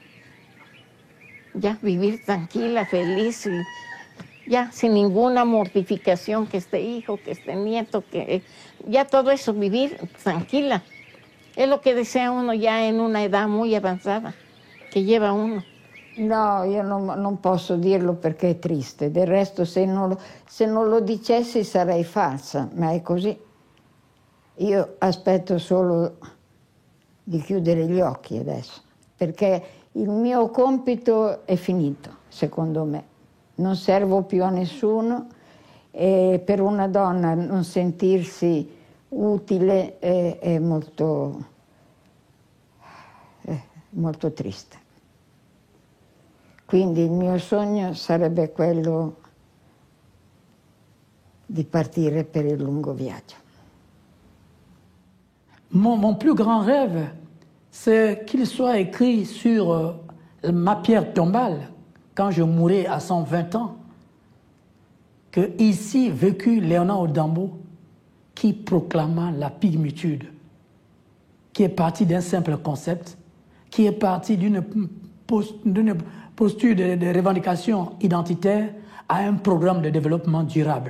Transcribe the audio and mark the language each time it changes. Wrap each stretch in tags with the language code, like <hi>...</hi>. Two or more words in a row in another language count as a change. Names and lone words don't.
<es>Ya vivir tranquila, feliz, y ya sin ninguna mortificación, que este hijo, que este nieto, que ya todo eso, vivir tranquila. Es lo que desea uno ya en una edad muy avanzada, che lleva uno.</es> <it>No, io non posso dirlo perché è triste, del resto se non lo dicessi sarei falsa, ma è così. Io aspetto solo di chiudere gli occhi adesso, perché il mio compito è finito, secondo me. Non servo più a nessuno e per una donna non sentirsi utile è molto triste. Quindi il mio sogno sarebbe quello di partire per il lungo viaggio.</it> <fr>Mon plus grand rêve, c'est qu'il soit écrit sur ma pierre tombale, quand je mourrai à 120 ans, que ici vécut Léonard Odambo, qui proclama la pygmitude, qui est parti d'un simple concept, qui est parti d'une posture de revendication identitaire à un programme de développement durable.</fr>